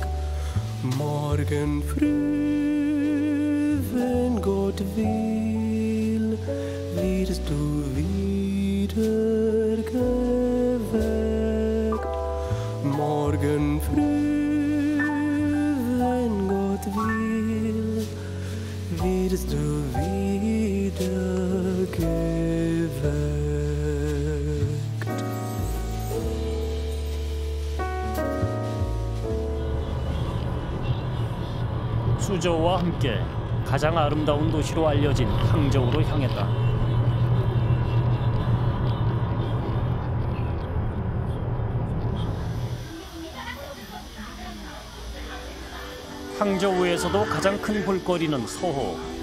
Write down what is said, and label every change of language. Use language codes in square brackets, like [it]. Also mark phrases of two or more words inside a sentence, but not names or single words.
[de] Morgen früh, wenn Gott will, wirst du wieder geweckt. Morgen früh, wenn Gott will, wirst du wieder geweckt. [ko] 수저와 함께 가장 아름다운 도시로 알려진 항저우로 향했다. 항저우에서도 가장 큰 볼거리는 서호.